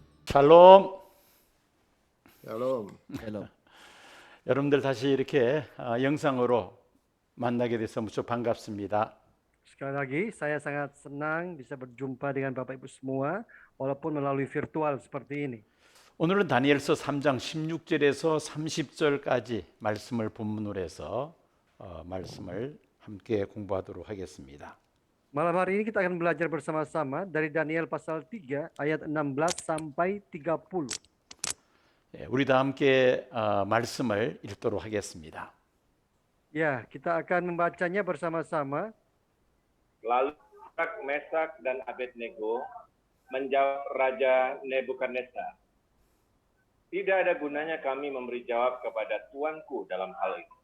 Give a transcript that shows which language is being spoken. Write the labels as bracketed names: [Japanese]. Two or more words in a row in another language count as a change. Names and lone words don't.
[Korean] 샬롬. 샬롬. 샬롬. 여러분들 다시 이렇게 영상으로 만나게 돼서 무척 반갑습니다. [Indonesian] Sekali lagi, saya sangat senang bisa berjumpa dengan Bapak Ibu semua, walaupun melalui virtual seperti ini. [Korean] 오늘은 다니엘서 3장 16절에서 30절까지 말씀을 본문으로 해서 말씀을 함께 공부하도록 하겠습니다. [Indonesian] Malam hari ini kita akan belajar bersama-sama dari Daniel pasal 3 ayat 16 sampai 30. [Korean] 우리 다 함께 말씀을 읽도록 하겠습니다. [Indonesian] Ya, kita akan membacanya bersama-sama. Lalu Sadrak, Mesak, dan Abednego menjawab Raja Nebukadnezar, "Tidak ada gunanya kami memberi jawab kepada tuanku dalam hal ini."